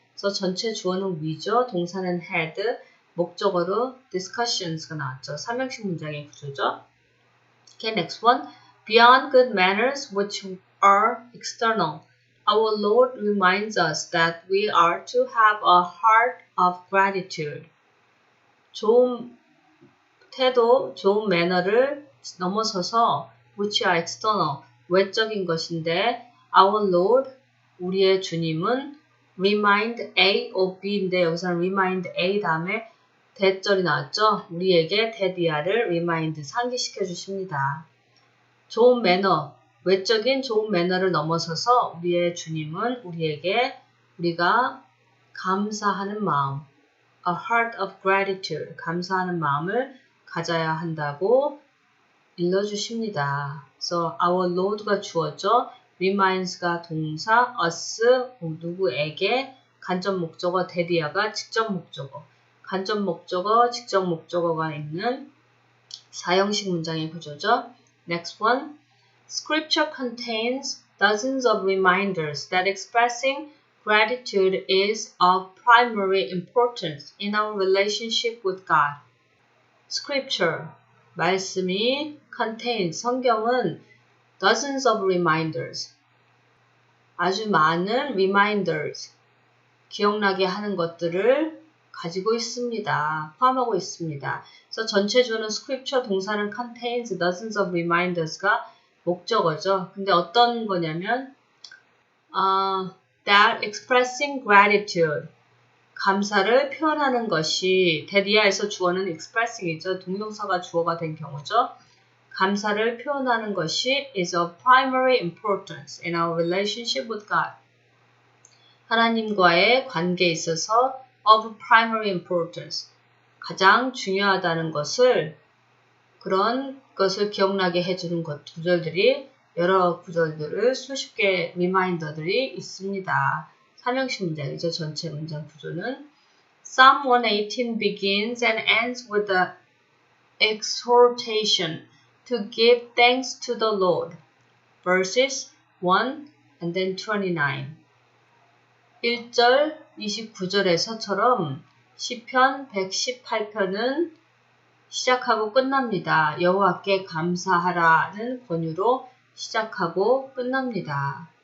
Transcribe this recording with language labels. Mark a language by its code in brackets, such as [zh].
[ko] 그래서 전체 주어는 we죠. 동사는 had, 목적어로 discussions가 나왔죠. 삼형식 문장의 구조죠. [en] Okay, next one. Beyond good manners, which are external, our Lord reminds us that we are to have a heart of gratitude. [ko] 좋은 태도, 좋은 매너를 넘어서서 [en] which are external, [ko] 외적인 것인데 [en] our Lord, [ko] 우리의 주님은 remind A of B인데 여기서는 remind A 다음에 대절이 나왔죠? 우리에게 데디아를 remind, 상기시켜 주십니다. 좋은 매너, 외적인 좋은 매너를 넘어서서 우리의 주님은 우리에게 우리가 감사하는 마음, [en] a heart of gratitude, [ko] 감사하는 마음을 가져야 한다고 일러주십니다. So our Lord가 주어져, reminds가 동사, us 누구에게, 간접 목적어 데디아가 직접 목적어, 간접 목적어, 직접 목적어가 있는 사형식 문장의 구조죠. [en] Next one. Scripture contains dozens of reminders that expressing gratitude is of primary importance in our relationship with God. [ko] Scripture, 말씀이 contains, 성경은 [en] dozens of reminders, [ko] 아주 많은 reminders, 기억나게 하는 것들을 가지고 있습니다. 포함하고 있습니다. 그래서 전체 주어는 scripture, 동사는 contains, dozens of reminders가 목적어죠. 근데 어떤 거냐면 [en] that expressing gratitude, [ko] 감사를 표현하는 것이, 데디아에서 주어는 expressing이죠. 동명사가 주어가 된 경우죠. 감사를 표현하는 것이 [en] is of primary importance in our relationship with God. [ko] 하나님과의 관계에 있어서 [en] of primary importance, [ko] 가장 중요하다는 것을, 그런 것을 기억나게 해주는 구절들이, 여러 구절들을 수십 개의 리마인더들이 있습니다. 삼형식 문장이죠. 전체 문장 구조는 [en] Psalm 118 begins and ends with the exhortation to give thanks to the Lord. Verses 1 and then 29. [ko] 1절 29절에서처럼 시편 118편은 시작하고 끝납니다. 여호와께 감사하라는 권유로 시작하고 끝납니다.